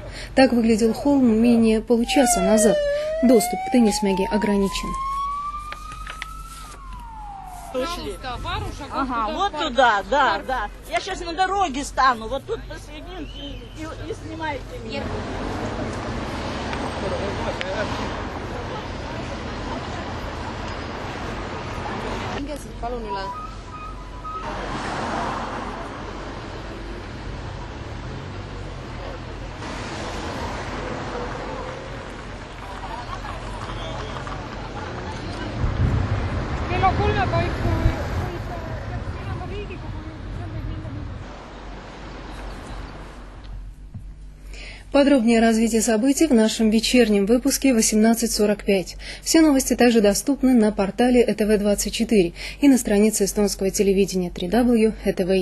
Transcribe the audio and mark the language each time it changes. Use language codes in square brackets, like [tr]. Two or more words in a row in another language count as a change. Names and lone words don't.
[ru] Так выглядел холм менее получаса назад. Доступ к Тынисмяге ограничен. Ага, вот туда, да. Я сейчас на дороге стану, вот тут посрединке и снимайте меня. [et] Palun üle. Kella 3 paiku [ru] Подробнее о развитии событий в нашем вечернем выпуске 18:45. Все новости также доступны на портале ЭТВ24 и на странице эстонского телевидения www.etv.ee.